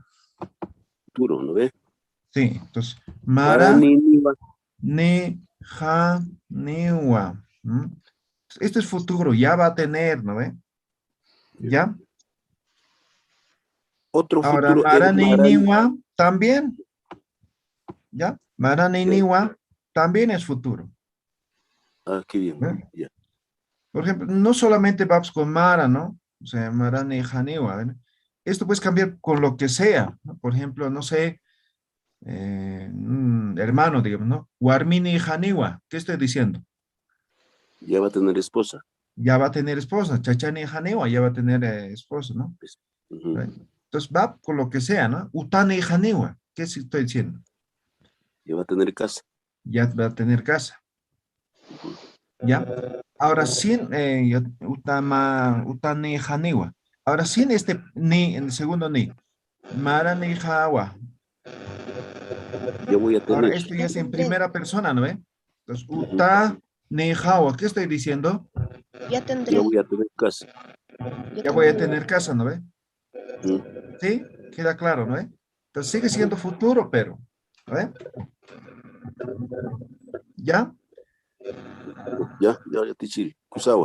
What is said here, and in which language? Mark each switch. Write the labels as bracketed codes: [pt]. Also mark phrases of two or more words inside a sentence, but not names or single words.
[es] Futuro, ¿no ve? Sí, entonces, Mara [qu] Marani Niwa. ni ha niwa. [es] Esto es futuro, ya va a tener, ¿no ve? ¿Ya? Otro Ahora, futuro Mara es ni Marani. niwa también, ¿ya? [qu] Mara ni [es] Ya. niwa también es futuro. Ah, qué bien. ¿Ve? Ya. Por ejemplo, no solamente vamos con Mara, ¿no? O sea, [qu] Mara ni ha niwa, [es] ¿ven? Esto puedes cambiar con lo que sea, ¿no? Por ejemplo, no sé, hermano, digamos, ¿no? [qu] Warmini Haniwa, [es] ¿qué estoy diciendo? Ya va a tener esposa. Ya va a tener esposa, [qu] Chachani Haniwa [es] ya va a tener esposa, ¿no? Ujú. Right. Entonces va con lo que sea, ¿no? [qu] Utani Haniwa, [es] ¿qué estoy diciendo? Ya va a tener casa. Ya va a tener casa, ¿ya? Ahora sin [qu] Utani Haniwa. [es] Ahora sin este ni, en el segundo ni. [qu] Mara ni Hawa. [es] Ya voy a Ahora tener. esto ya es en tendré. primera persona, ¿no ve? Entonces, Ujú. [qu] Uta ni Hawa, [es] ¿qué estoy diciendo? Ya Ya tendré. voy a tener casa. Ya voy a tener casa, ¿no ve? Ujú. ¿Sí? Queda claro, ¿no ve? Entonces sigue siendo futuro, pero, ¿no ve? ¿Ya? Ya te eché. Kusawa.